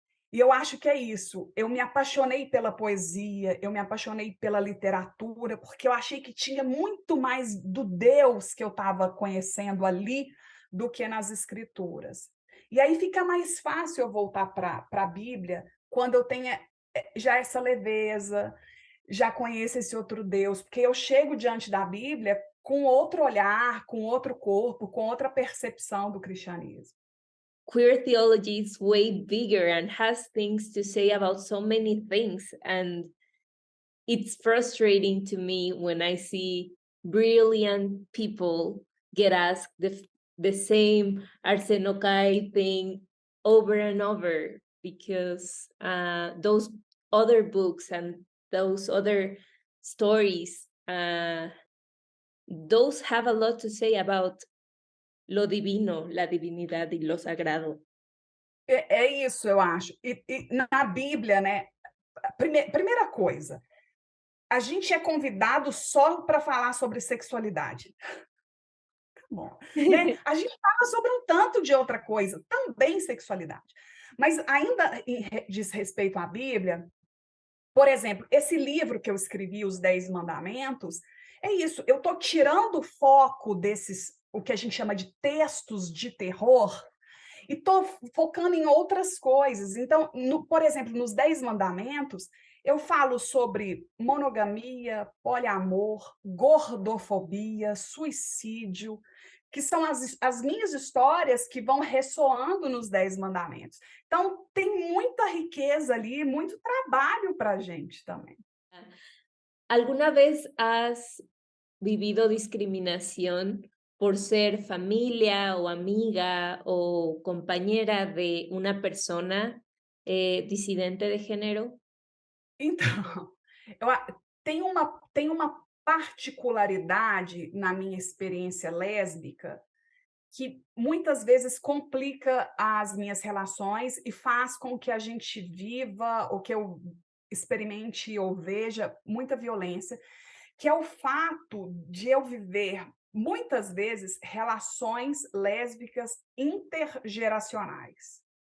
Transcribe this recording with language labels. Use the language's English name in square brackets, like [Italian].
[Portuguese] E eu acho que é isso. Eu me apaixonei pela poesia, eu me apaixonei pela literatura, porque eu achei que tinha muito mais do Deus que eu estava conhecendo ali do que nas escrituras. E aí fica mais fácil eu voltar para a Bíblia quando eu tenho já essa leveza, já conheço esse outro Deus, porque eu chego diante da Bíblia com outro olhar, com outro corpo, com outra percepção do cristianismo. [English] Queer theology is way bigger and has things to say about so many things. And it's frustrating to me when I see brilliant people get asked the same Arsenokai thing over and over, because those other books and those other stories, those have a lot to say about [Spanish] lo divino, la divinidad y lo sagrado. [Portuguese] É isso, eu acho. E na Bíblia, né? Primeira coisa, a gente é convidado só para falar sobre sexualidade. Bom, né? A gente fala sobre um tanto de outra coisa, também sexualidade. Mas ainda diz respeito à Bíblia, por exemplo, esse livro que eu escrevi, Os 10 Mandamentos, é isso, eu estou tirando o foco desses, o que a gente chama de textos de terror, e estou focando em outras coisas. Então, por exemplo, nos 10 Mandamentos, eu falo sobre monogamia, poliamor, gordofobia, suicídio, que são as minhas histórias que vão ressoando nos 10 Mandamentos. Então, tem muita riqueza ali, muito trabalho para a gente também. [Spanish] ¿Alguna vez has vivido discriminación por ser familia o amiga o compañera de una persona disidente de género? [Portuguese] Então, tem uma particularidade na minha experiência lésbica que muitas vezes complica as minhas relações e faz com que a gente viva ou que eu experimente ou veja muita violência, que é o fato de eu viver muitas vezes relações lésbicas intergeracionais.